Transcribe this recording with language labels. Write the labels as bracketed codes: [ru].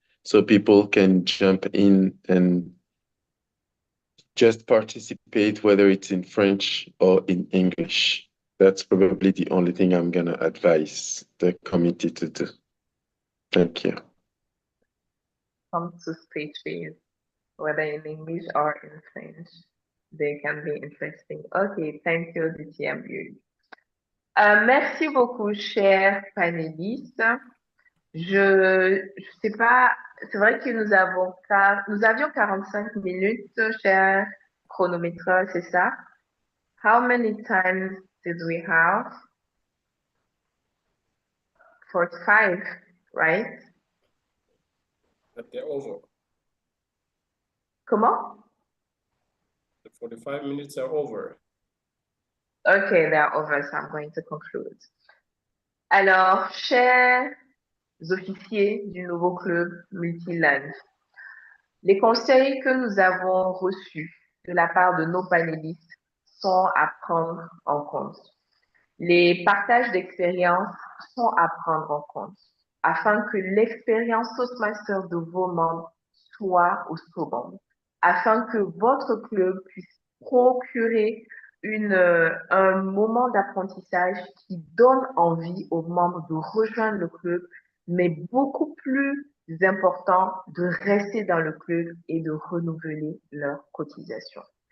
[en] So people can jump in and just participate, whether it's in French or in English. That's probably the only thing I'm gonna advise the committee to do. Thank you. Come to stage phase, whether in English or in French. they can be interesting. Okay, thank you, DTM. [fr] Merci beaucoup, chers panélistes. Je sais pas, c'est vrai que nous avions 45 minutes, cher chronométreur, c'est ça? [en] How many times did we have? 45, right? But they're over. [fr] Comment? [en] The 45 minutes are over. Okay, they're over, so I'm going to conclude. [fr] Alors, chers officiers du nouveau club multilingue, les conseils que nous avons reçus de la part de nos panélistes sont à prendre en compte. Les partages d'expériences sont à prendre en compte afin que l'expérience Toastmaster de vos membres soit au second, afin que votre club puisse procurer un moment d'apprentissage qui donne envie aux membres de rejoindre le club, mais beaucoup plus important de rester dans le club et de renouveler leur cotisation.